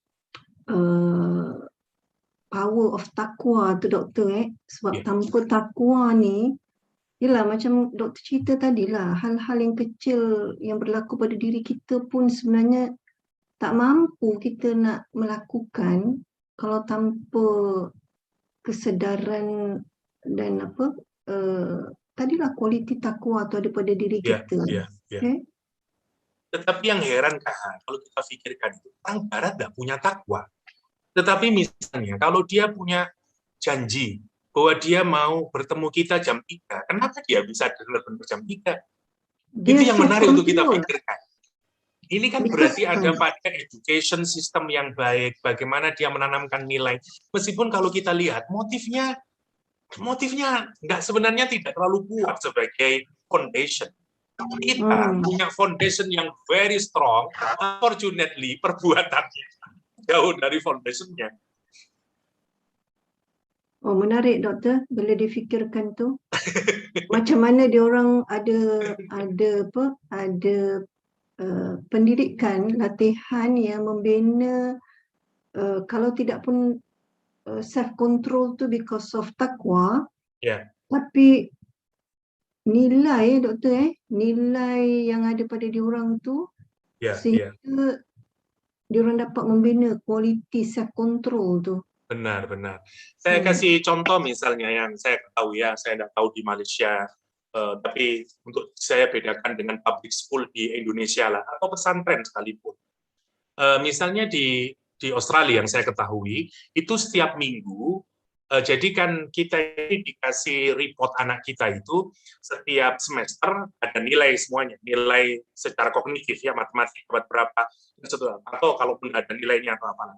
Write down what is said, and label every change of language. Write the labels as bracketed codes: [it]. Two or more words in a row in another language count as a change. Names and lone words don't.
[en] power of takwa [ms] tu doktor, sebab tanpa takwa ni, yelah macam doktor cerita tadilah, hal-hal yang kecil yang berlaku pada diri kita pun sebenarnya tak mampu kita nak melakukan kalau tanpa kesedaran dan tadilah kualiti takwa tu ada pada diri kita. Okay? [id] Tetapi yang heran kalau kita pikirkan itu, orang Barat tidak punya takwa. Tetapi misalnya kalau dia punya janji bahwa dia mau bertemu kita jam 3, kenapa dia bisa datang jam 3? Itu yang menarik untuk kita pikirkan. Ini kan berarti ada pada [en] education system [id] yang baik, bagaimana dia menanamkan nilai. Meskipun kalau kita lihat motifnya nggak, sebenarnya tidak terlalu kuat sebagai foundation. Kita punya foundation yang [en] very strong, unfortunately [id] perbuatannya jauh dari foundation-nya. [ms] Oh, menarik doktor, boleh difikirkan tu. Macam mana dia orang ada pendidikan, latihan yang membina kalau tidak pun [en] self control [ms] tu [en] because of [ms] takwa. Ya. Tapi nilai doktor nilai yang ada pada diorang tu sehingga diorang dapat membina kualiti [en] self control [ms] tu. [id] Benar. Saya kasih contoh misalnya yang saya tahu ya, saya tidak tahu di Malaysia, tapi untuk saya bedakan dengan [en] public school [id] di Indonesia lah, atau pesantren sekalipun. Misalnya di Australia yang saya ketahui, itu setiap minggu, jadi kan kita ini dikasih report anak kita itu setiap semester ada nilai semuanya, nilai secara kognitif ya, matematika berapa, atau kalaupun ada nilainya atau apa.